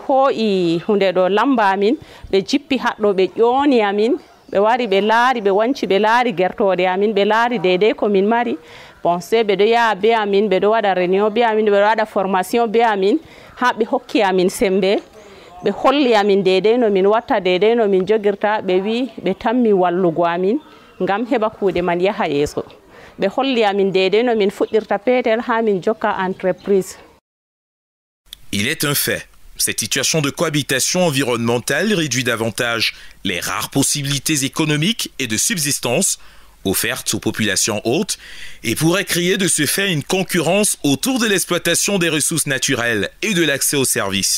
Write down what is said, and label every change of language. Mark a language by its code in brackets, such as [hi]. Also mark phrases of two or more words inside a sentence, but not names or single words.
[ff] ho'i hunde do lamba amin be jippi haddo be yoni amin be wari be laari be wanci be laari gertode amin be laari dede ko min mari bon se be do ya be amin be do wada réunion be amin be do wada formation be amin ha be hokki amin sembe be holli amin dede no min watta dede no min jogirta be wi be tammi wallugo amin ngam heba kuude man yaha yeso be holli amin dede no min fuddirta petel ha min jokka entreprise. [fr] Il est un fait. Cette situation de cohabitation environnementale réduit davantage les rares possibilités économiques et de subsistance offertes aux populations hautes et pourrait créer de ce fait une concurrence autour de l'exploitation des ressources naturelles et de l'accès aux services.